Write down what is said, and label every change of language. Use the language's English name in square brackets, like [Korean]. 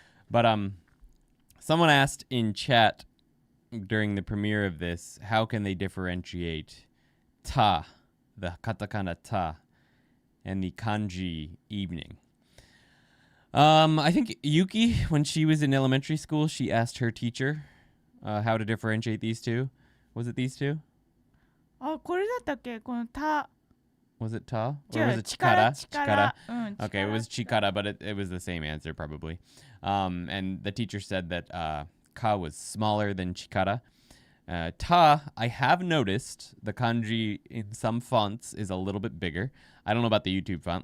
[English] But someone asked in chat during the premiere of this, how can they differentiate ta, the katakana ta, and the kanji evening. I think Yuki, when she was in elementary school, she asked her teacher how to differentiate these two. Was it these two? [Japanese] あ、これだったっけこのた [English] Was it ta? Or [Japanese] 違う [English] was it [Japanese] 力 chikara? うん [English] Okay, it [Japanese] 力 [English] was chikara, but it was the same answer probably. And the teacher said that ka was smaller than chikara. Ta, I have noticed the kanji in some fonts is a little bit bigger. I don't know about the YouTube font.